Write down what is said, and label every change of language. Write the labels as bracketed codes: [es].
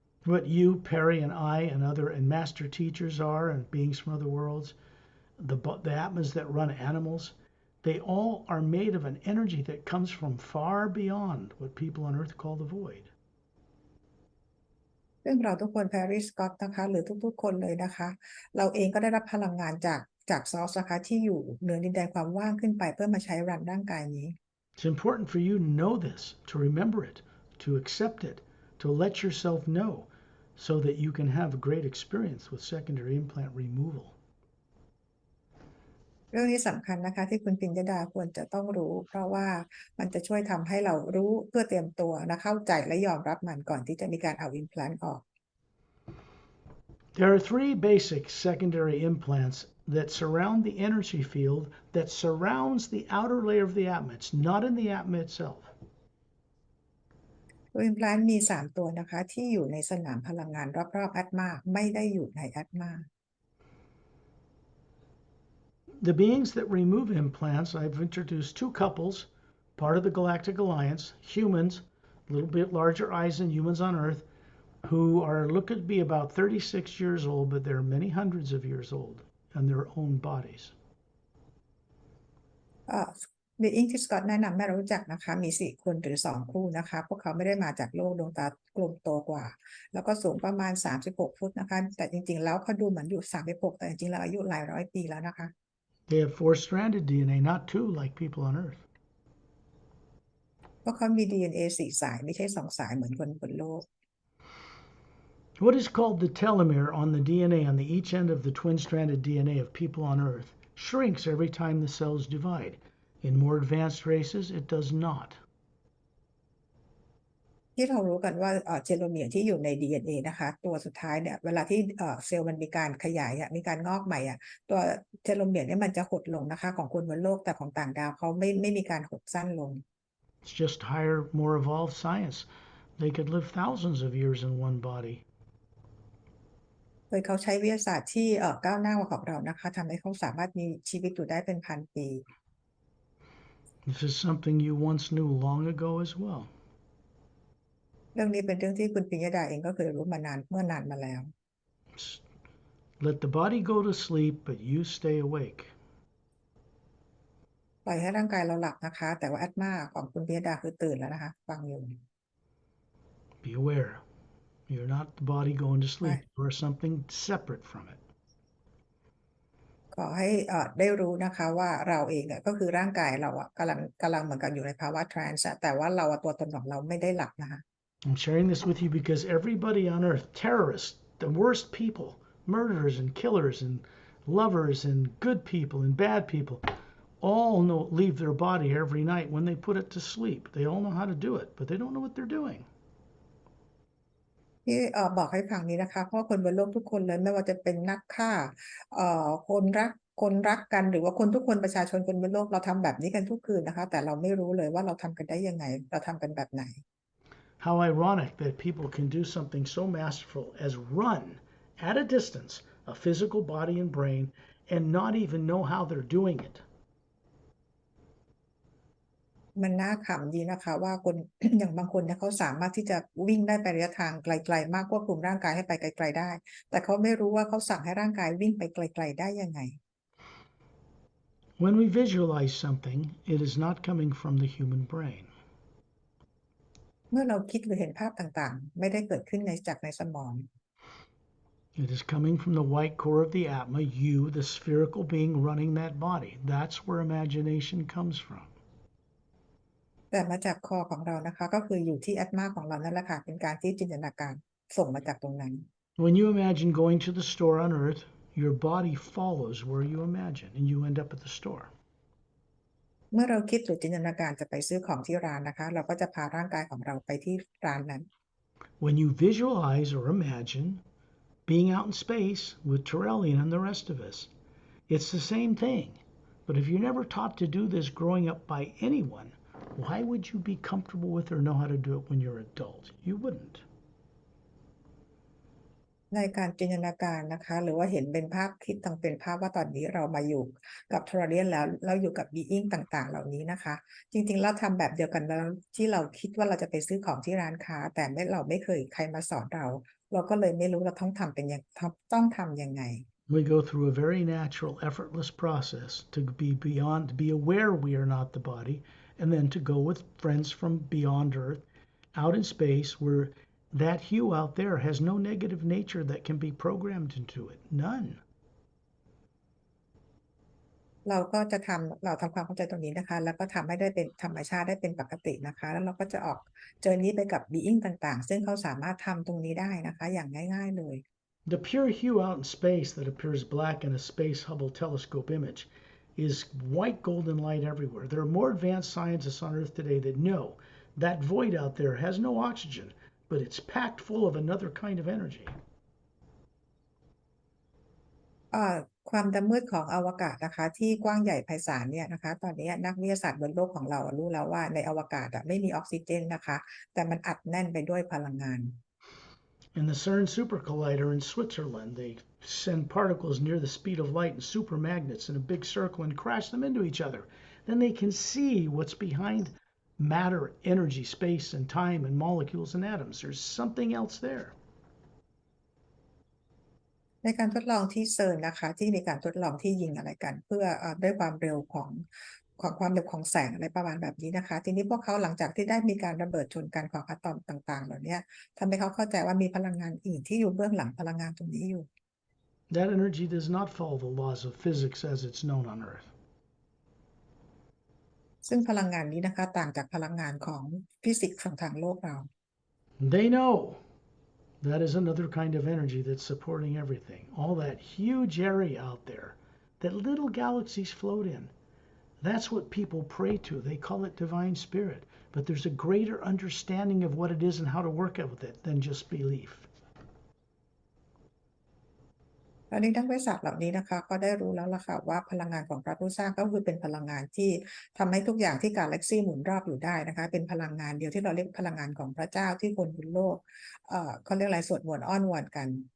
[en] What you, Perry, and I, and other and master teachers are, and beings from other worlds, the Atmas that run animals, they all are made of an energy that comes from far beyond what people on Earth call the void. [th] ซึ่งเราทุกคนแพรรี่สกอตนะคะหรือทุกๆคนเลยนะคะเราเองก็ได้รับพลังงานจากซอสนะคะที่อยู่เหนือดินแดนความว่างขึ้นไปเพื่อมาใช้รันร่างกายนี้ [en] It's important for you to know this, to remember it, to accept it, to let yourself know, so that you can have a great experience with secondary implant removal. [th] เรื่องนี้สำคัญนะคะที่คุณปิญญดาควรจะต้องรู้เพราะว่ามันจะช่วยทำให้เรารู้เพื่อเตรียมตัวและเข้าใจและยอมรับมันก่อนที่จะมีการเอา implant ออก [en] There are three basic secondary implants that surround the energy field that surrounds the outer layer of the Atma. It's not in the Atma itself. [th] ตัว implant มี3ตัวนะคะที่อยู่ในสนามพลังงานรอบๆ Atma ไม่ได้อยู่ใน Atma. [en] The beings that remove implants, I've introduced two couples, part of the Galactic Alliance, humans, a little bit larger eyes than humans on Earth, who are looking to be about 36 years old, but they're many hundreds of years old in their own bodies. [th] บีอิงที่สกอตแนะนำให้เรารู้จักนะคะมี4คนหรือ2คู่นะคะพวกเขาไม่ได้มาจากโลกดวงตากลมโตกว่าแล้วก็สูงประมาณ36ฟุตนะคะแต่จริงๆแล้วเขาดูเหมือนอยู่36แต่จริงๆแล้วอายุหลายร้อยปีแล้วนะคะ [en] They have four-stranded DNA, not two like people on Earth. [th] พวกเขามี DNA 4 สายไม่ใช่2 สายเหมือนคนบนโลก [en] What is called the telomere on the DNA on the each end of the twin-stranded DNA of people on Earth shrinks every time the cells divide. In more advanced races, it does not. [th] ที่เรารู้กันว่าเทโลเมียร์ที่อยู่ใน DNA นะคะตัวสุดท้ายเนี่ยเวลาที่เซลล์มันมีการขยายมีการงอกใหม่ตัวเทโลเมียร์เนี่ยมันจะหดลงนะคะของคนบนโลกแต่ของต่างดาวเขาไม่มีการหดสั้นลง [en] It's just higher, more evolved science. They could live thousands of years in one body. [th] โดยเขาใช้วิทยาศาสตร์ที่ก้าวหน้ากว่าของเรานะคะทำให้เขาสามารถมีชีวิตอยู่ได้เป็นพันปี [en] This is something you once knew long ago as well. [th] เรื่องนี้เป็นเรื่องที่คุณปิยดาเองก็เคยรู้มานานเมื่อนานมาแล้ว [en] Let the body go to sleep, but you stay awake. [th] ปล่อยให้ร่างกายเราหลับนะคะแต่ว่าแอตมาของคุณปิยดาคือตื่นแล้วนะคะฟังอยู่ [en] Be aware. You're not the body going to [th] ใช่ [en] sleep. You are something separate from it. [th] ขอให้ได้รู้นะคะว่าเราเองก็คือร่างกายเรากำลังเหมือนกันอยู่ในภาวะทรานส์แต่ว่าเราตัวตนของเราไม่ได้หลับนะคะ [en] I'm sharing this with you because everybody on earth, terrorists, the worst people, murderers and killers and lovers and good people and bad people, all know leave their body every night when they put it to sleep. They all know how to do it, but they don't know what they're doing. [th] ที่บอกให้ฟังนี้นะคะเพราะคนบนโลกทุกคนเลยไม่ว่าจะเป็นนักฆ่าคนรักกันหรือว่าคนทุกคนประชาชนคนบนโลกเราทำแบบนี้กันทุกคืนนะคะแต่เราไม่รู้เลยว่าเราทำกันได้ยังไงเราทำกันแบบไหน [en] How ironic that people can do something so masterful as run at a distance a physical body and brain and not even know how they're doing it. [th] มันน่าขำดีนะคะว่าคน อย่างบางคนเนี่ยเขาสามารถที่จะวิ่งได้ไประยะทางไกลๆมากควบคุมร่างกายให้ไปไกลๆได้แต่เขาไม่รู้ว่าเขาสั่งให้ร่างกายวิ่งไปไกลๆได้ยังไง [en] When we visualize something, it is not coming from the human brain. [th] เมื่อเราคิดหรือเห็นภาพต่างๆไม่ได้เกิดขึ้นจากในสมอง [en] It is coming from the white core of the Atma, you, the spherical being running that body. That's where imagination comes from. [th] แต่มาจากคอของเรานะคะก็คืออยู่ที่แอตมาของเรานั่นแหละค่ะเป็นการที่จินตนาการส่งมาจากตรงนั้น [en] When you imagine going to the store on earth, your body follows where you imagine and you end up at the store. [th] เมื่อเราคิดหรือจินตนาการจะไปซื้อของที่ร้านนะคะเราก็จะพาร่างกายของเราไปที่ร้านนั้น [en] When you visualize or imagine being out in space with Torellian and the rest of us, it's the same thing. But if you're never taught to do this growing up by anyone, why would you be comfortable with or know how to do it when you're adult? You wouldn't. [th] ในการจินตนาการนะคะหรือว่าเห็นเป็นภาพคิดต้องเป็นภาพว่าตอนนี้เรามาอยู่กับทรเรียนแล้วเราอยู่กับบีอิงต่างๆเหล่านี้นะคะจริงๆเราทำแบบเดียวกันแล้วที่เราคิดว่าเราจะไปซื้อของที่ร้านค้าแต่เราไม่เคยใครมาสอนเราก็เลยไม่รู้เราต้องทำต้องทำยังไง [en] We go through a very natural, effortless process to be aware we are not the body, and then to go with friends from beyond Earth, out in space, where that hue out there has no negative nature that can be programmed into it. None. [th] เราทำความเข้าใจตรงนี้นะคะแล้วก็ทำให้ได้เป็นธรรมชาติได้เป็นปกตินะคะแล้วเราก็จะออกเจอนี้ไปกับบีอิงต่างๆซึ่งเขาสามารถทำตรงนี้ได้นะคะอย่างง่ายๆเลย [en] The pure hue out in space that appears black in a Space Hubble telescope image is white golden light everywhere. There are more advanced scientists on Earth today that know that void out there has no oxygen, but it's packed full of another kind of energy. [th] ความดำมืดของอวกาศนะคะที่กว้างใหญ่ไพศาลเนี่ยนะคะตอนนี้นักวิทยาศาสตร์บนโลกของเรารู้แล้วว่าในอวกาศไม่มีออกซิเจนนะคะแต่มันอัดแน่นไปด้วยพลังงาน [en] In the CERN Super Collider in Switzerland, they send particles near the speed of light in supermagnets in a big circle and crash them into each other. Then they can see what's behind matter, energy, space, and time, and molecules and atoms. There's something else there. [th] ในการทดลองที่เซิร์นนะคะที่มีการทดลองที่ยิงอะไรกันเพื่อด้วยความเร็วของความเร็วของแสงอะไรประมาณแบบนี้นะคะทีนี้พวกเขาหลังจากที่ได้มีการระเบิดชนกันของอะตอมต่างๆเหล่านี้ทำให้เขาเข้าใจว่ามีพลังงานอื่นที่อยู่เบื้องหลังพลังงานตรงนี้อยู่ [en] That energy does not follow the laws of physics as it's known on Earth. [th] ซึ่งพลังงานนี้นะคะต่างจากพลังงานของฟิสิกส์ของทางโลกเรา [en] They know that is another kind of energy that's supporting everything. All that huge area out there that little galaxies float in. That's what people pray to. They call it divine spirit. But there's a greater understanding of what it is and how to work out with it than just belief. [th] ตอนนี้นักวิทยาศาสตร์เหล่านี้นะคะก็ได้รู้แล้วล่ะค่ะว่าพลังงานของพระผู้สร้างก็คือเป็นพลังงานที่ทำให้ทุกอย่างที่กาแล็กซี่หมุนรอบอยู่ได้นะคะเป็นพลังงานเดียวที่เราเรียกพลังงานของพระเจ้าที่คนบนโลกเขาเรียกอะไรสวดมนต์อ้อนวอนกัน